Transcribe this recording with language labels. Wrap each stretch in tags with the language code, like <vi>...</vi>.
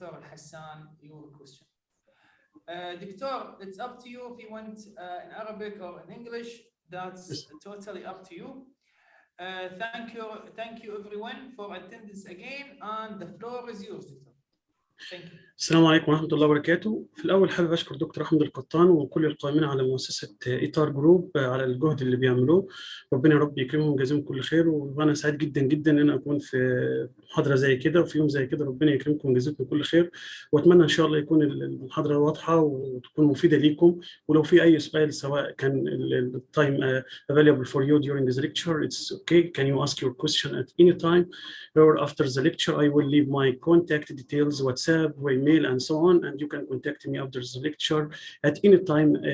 <en>Hassan your question. Doctor, it's up to you if you want in Arabic or in English. That's totally up to you. Thank you everyone for attendance again, and the floor is yours, Doctor. Thank you.</en> <ar>السلام عليكم ورحمة الله وبركاته. في الأول حابب أشكر دكتور أحمد القطان وكل القائمين على مؤسسة إيتار جروب على الجهد اللي بيعملوه. ربنا يا رب يكرمهم ويجازيهم كل خير، وأنا سعيد جدا جدا إن أنا أكون في محاضرة زي كده وفي يوم زي كده. ربنا يكرمكم ويجازيكم كل خير، وأتمنى إن شاء الله يكون المحاضرة واضحة وتكون مفيدة ليكم. ولو في أي سؤال سواء كان التايم</ar> <en>available for you during this lecture, it's okay. Can you ask your question at any time, or after the lecture I will leave my contact details, WhatsApp, email, and so on, and you can contact me after the lecture at any time.</en>